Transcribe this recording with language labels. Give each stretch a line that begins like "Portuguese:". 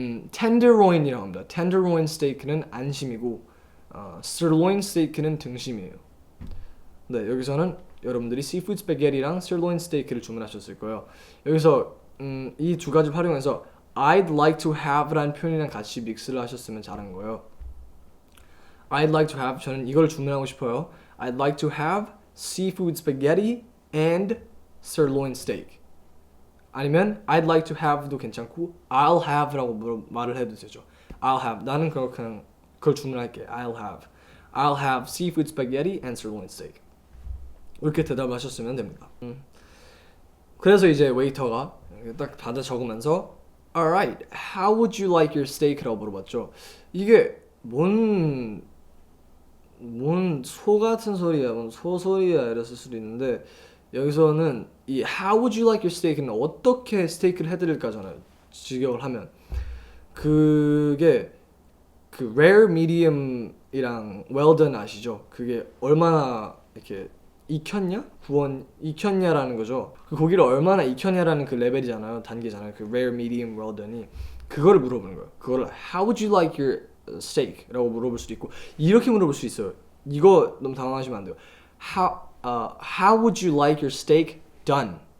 Korean: tenderloin이라고 합니다. tenderloin steak는 안심이고 sirloin steak는 등심이에요. 네, 여기서는 여러분들이 seafood spaghetti랑 sirloin steak를 주문하셨을 거예요. 여기서 이 두 가지 활용해서
English: I'd like to have
Korean: 라는 표현이랑 같이 믹스를 하셨으면 잘한 거예요.
English: I'd like to have
Korean: 저는 이걸 주문하고 싶어요.
English: I'd like to have seafood spaghetti and sirloin steak.
Korean: 아니면
English: I'd like to have
Korean: 도 괜찮고
English: I'll have
Korean: 라고 말을 해도 되죠.
English: I'll have
Korean: 나는 그냥 그걸 주문할게.
English: I'll have seafood spaghetti and sirloin steak.
Korean: 이렇게 대답하셨으면 됩니다. 그래서 이제 웨이터가 딱 받아 적으면서
English: Alright, how would you like your steak
Korean: 라고 물어봤죠. 이게 뭔 소 같은 소리야, 뭔 소소리야 이랬을 수도 있는데 여기서는 이
English: How would you like your steak
Korean: 는 어떻게 스테이크를 해드릴까잖아요. 직역을 하면 그게 그 rare, medium이랑 well done 아시죠? 그게 얼마나 이렇게 익혔냐라는 거죠. 그 고기를 얼마나 익혔냐라는 그 레벨이잖아요. 단계잖아요. 그 rare, medium, well done이 그거를 물어보는 거예요. 그거를
English: How would you like your steak
Korean: 라고 물어볼 수도 있고 이렇게 물어볼 수 있어요. 이거 너무 당황하시면 안 돼요.
English: How would you like your steak done?